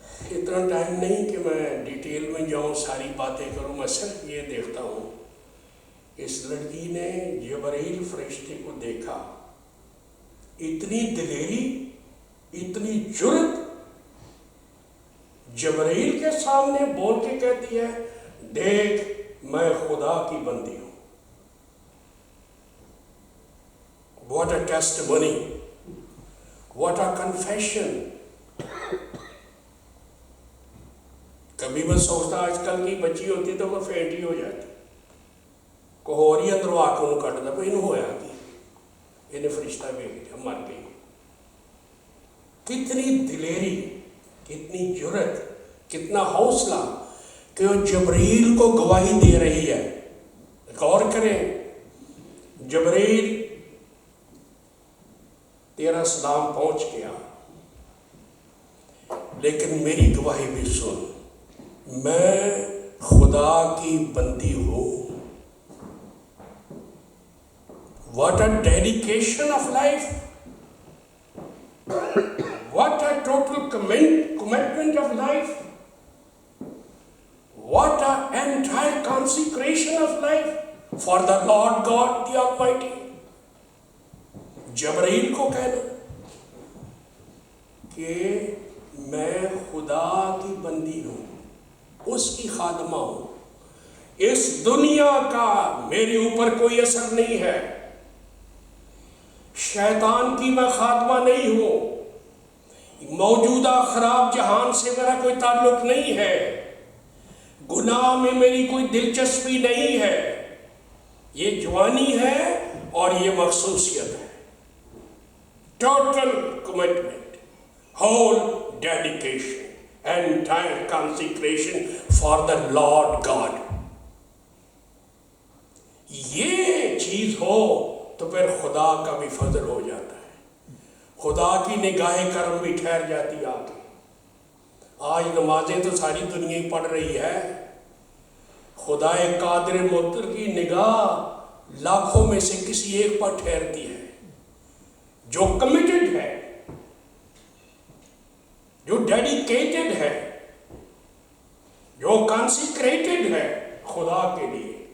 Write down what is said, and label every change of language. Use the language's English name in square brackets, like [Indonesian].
[Urdu] اتنا ٹائم نہیں کہ میں ڈیٹیل میں جاؤں، ساری باتیں کروں، میں صرف یہ دیکھتا ہوں اس لڑکی نے جبرائیل فرشتے کو دیکھا، اتنی دلیری، اتنی جرت، جبرائیل کے سامنے بول کے کہتی ہے دیکھ میں خدا کی بندی ہوں. [English] What a testimony, what a confession. [Urdu] کبھی میں سوچتا آج کل کی بچی ہوتی تو وہ فینٹ ہی ہو جاتی, [Punjabi] کوئی اور ہی اندروں آ کے انہوں کٹتا, کوئی انہوں ہویا [Urdu] کہ انہیں فرشتہ بھیج دیا, مر گئی. کتنی دلیری, کتنی جرت, کتنا حوصلہ کہ وہ جبرائیل کو گواہی دے رہی ہے. غور کریں, جبرائیل تیرا سلام پہنچ گیا, لیکن میری گواہی بھی سن, میں خدا کی بندی ہوں. [English] What a dedication of life, what a total commitment of life, what an entire consecration of life for the Lord God the Almighty. [Urdu] جبرائیل کو کہنا کہ میں خدا کی بندی ہوں, اس کی خادمہ ہوں, اس دنیا کا میرے اوپر کوئی اثر نہیں ہے, شیطان کی میں خادمہ نہیں ہوں, موجودہ خراب جہان سے میرا کوئی تعلق نہیں ہے, گناہ میں میری کوئی دلچسپی نہیں ہے. یہ جوانی ہے اور یہ مخصوصیت ہے. [English] Total commitment, whole dedication, entire consecration for the Lord God. [Urdu] یہ چیز ہو تو پھر خدا کا بھی فضل ہو جاتا ہے, خدا کی نگاہ کرم بھی ٹھہر جاتی آگے. آج نمازیں تو ساری دنیا ہی پڑھ رہی ہے, خدا قادر مطلق کی نگاہ لاکھوں میں سے کسی ایک پر ٹھہرتی ہے جو کمیٹڈ ہے, جو ڈیڈیکیٹڈ ہے, جو کانسیکریٹڈ ہے خدا کے لیے.